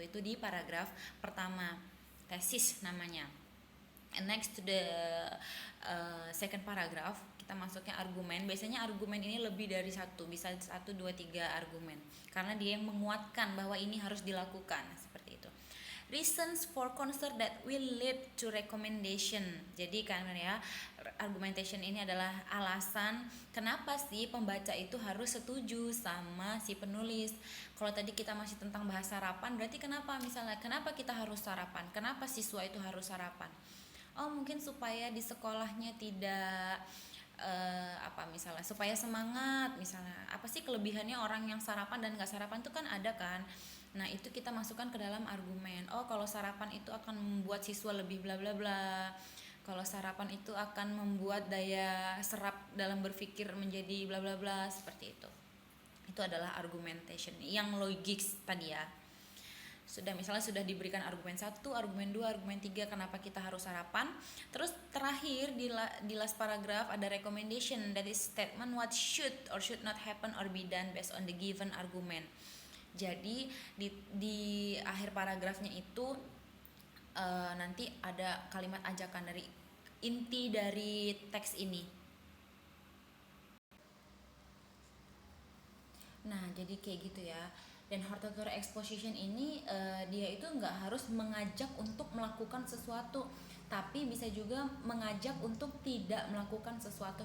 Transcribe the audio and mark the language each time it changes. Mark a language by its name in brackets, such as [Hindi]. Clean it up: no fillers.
[Indonesian] Itu di paragraf pertama. Tesis namanya. [English] And next to the second paragraph, [Indonesian] kita masuknya argumen. Biasanya argumen ini lebih dari satu, bisa 1, 2, 3 argumen, karena dia yang menguatkan bahwa ini harus dilakukan, seperti itu. [English] Reasons for concern that will lead to recommendation. [Indonesian] Jadi kan ya, argumentation ini adalah alasan kenapa sih pembaca itu harus setuju sama si penulis. Kalau tadi kita masih tentang bahas sarapan, berarti kenapa, misalnya kenapa kita harus sarapan, kenapa siswa itu harus sarapan. Oh, mungkin supaya di sekolahnya tidak misalnya supaya semangat, misalnya apa sih kelebihannya orang yang sarapan dan nggak sarapan itu kan ada kan. Nah, itu kita masukkan ke dalam argumen. Oh, kalau sarapan itu akan membuat siswa lebih bla bla bla, kalau sarapan itu akan membuat daya serap dalam berpikir menjadi bla bla bla, seperti itu. Itu adalah argumentation yang logis tadi ya. Misalnya sudah diberikan argumen 1, argumen 2, argumen 3 kenapa kita harus sarapan. Terus terakhir di [English] last paragraph ada recommendation, that is statement what should or should not happen or be done based on the given argument. [Indonesian] Jadi di akhir paragrafnya itu nanti ada kalimat ajakan dari inti dari teks ini. Nah, jadi kayak gitu ya. Dan hortatory exposition ini dia itu nggak harus mengajak untuk melakukan sesuatu, tapi bisa juga mengajak untuk tidak melakukan sesuatu.